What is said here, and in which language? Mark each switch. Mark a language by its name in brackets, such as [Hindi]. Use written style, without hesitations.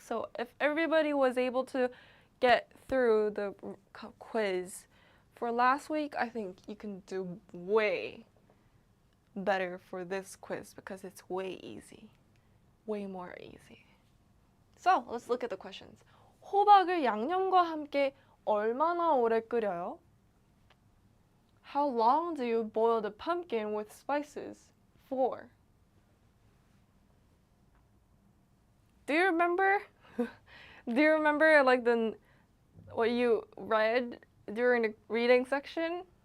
[English] So if everybody was able to get through the quiz for last week, I think you can do way better for this quiz because it's way easy. Way more easy. So let's look at the questions. [Korean] 호박을 양념과 함께 얼마나 오래 끓여요? [English] How long do you boil the pumpkin with spices for? Do you remember? Do you remember like what you read during the reading section?